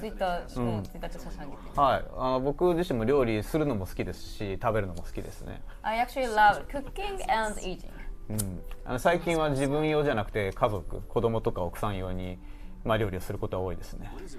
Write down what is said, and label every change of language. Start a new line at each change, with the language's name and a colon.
Japanese: ツイッターちょっと写真上げて。はい、僕自身も料理するのも好きですし、食べるのも好きですね。
English: I actually love cooking and eating.
Japanese: 最近は自分用じゃなくて家族、子供とか奥さん用に料理をすることは多いですね。